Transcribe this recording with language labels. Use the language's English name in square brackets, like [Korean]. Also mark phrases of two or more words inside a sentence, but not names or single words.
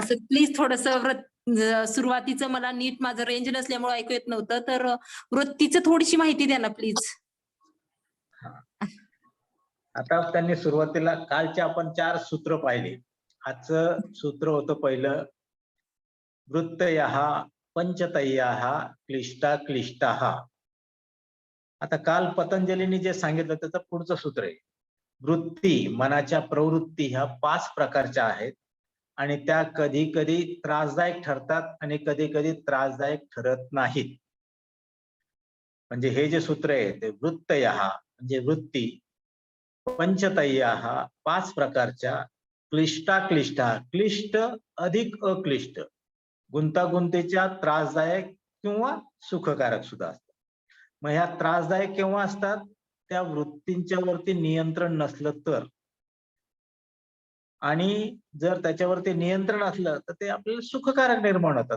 [Marathi] सर प्लीज थोडस सुरुवातीचं मला नीट माझं रेंज नसल्यामुळे ऐकू येत नव्हतं, तर वृत्तीचं थोडीशी माहिती द्या ना प्लीज. आता त्यांनी सुरुवातीला कालचे आपण 4 सूत्र पाहिले. आजचं सूत्र होतं पहिलं [Sanskrit] वृत्तयः पंचतयः क्लिष्टा क्लिष्टाः. [Marathi] आता काल पतंजलीने जे सांगितलं त्याचं पुढचं सूत्र आहे. वृत्ती मनाच्या प्रवृत्ती ह्या 5 प्रकारच्या आहेत आणि त्या कधी कधी त्रासदायक ठरतात आणि कधी कधी त्रासदायक ठरत नाहीत. म्हणजे हे जे सूत्र आहे ते वृत्तयः म्हणजे वृत्ती, पंचतयः 5 प्रकारच्या, [Sanskrit] क्लिष्टा क्लिष्टा [Marathi] क्लिष्ट अधिक अक्लिष्ट, गुंतागुंतीच्या, त्रासदायक किंवा सुखकारक सुद्धा असतात. मग ह्या त्रासदायक केव्हा असतात? त्या वृत्तींच्या वरती नियंत्रण नसलं तर. आणि जर त्याच्यावरती नियंत्रण असलं तर ते आपल्याला सुखकारक निर्माण होतात.